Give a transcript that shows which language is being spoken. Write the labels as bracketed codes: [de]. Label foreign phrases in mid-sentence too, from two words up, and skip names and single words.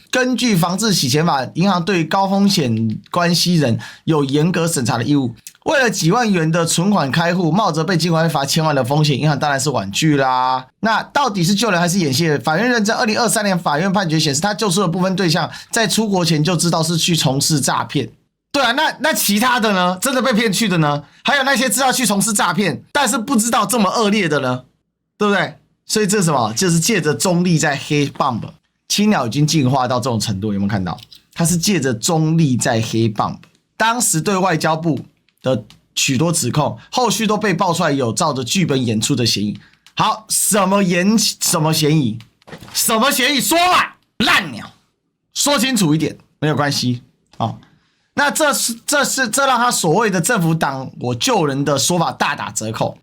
[zh] 根據防治洗錢法，銀行對高風險關係人有嚴格審查的義務。為了幾萬元的存款開戶，冒着被金管會罰千萬的風險，銀行當然是婉拒啦。那到底是救人還是演戲？法院認證，2023年法院判決顯示，他救出的部分對象在出國前就知道是去從事詐騙。對啊，那其他的呢？真的被騙去的呢？還有那些知道去從事詐騙，但是不知道這麼惡劣的呢？對不對？所以這是什麼？就是借着中立在黑 Bump。青鳥已經進化到這種程度，有沒有看到？他是借着中立在黑 Bump。當時對外交部的許多指控，後續都被爆出來有照着劇本演出的嫌疑。好，什麼嫌疑？什麼嫌疑？說嘛，爛鳥，說清楚一點，沒有關係啊。那這讓他所謂的政府黨我救人的說法大打折扣。